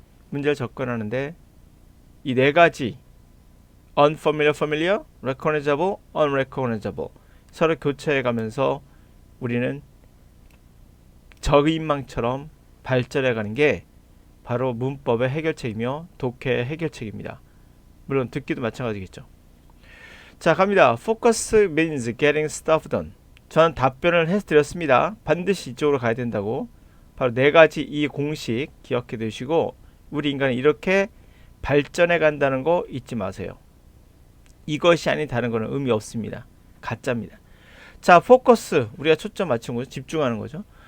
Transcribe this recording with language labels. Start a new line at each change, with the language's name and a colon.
Korean: 문제를 접근하는데 이 네 가지
English: unfamiliar, familiar, recognizable, unrecognizable
Korean: 서로 교차해 가면서 우리는 적인망처럼 발전해 가는 게 바로 문법의 해결책이며 독해의 해결책입니다. 물론 듣기도 마찬가지겠죠. 자, 갑니다.
English: Focus means getting stuff done.
Korean: 저는 답변을 해드렸습니다. 반드시 이쪽으로 가야 된다고. 바로 네 가지 이 공식 기억해 두시고 우리 인간은 이렇게 발전해 간다는 거 잊지 마세요. 이것이 아닌 다른 거는 의미 없습니다. 가짜입니다. 자, 포커스 우리가 초점 맞춘 거죠. 집중하는 거죠.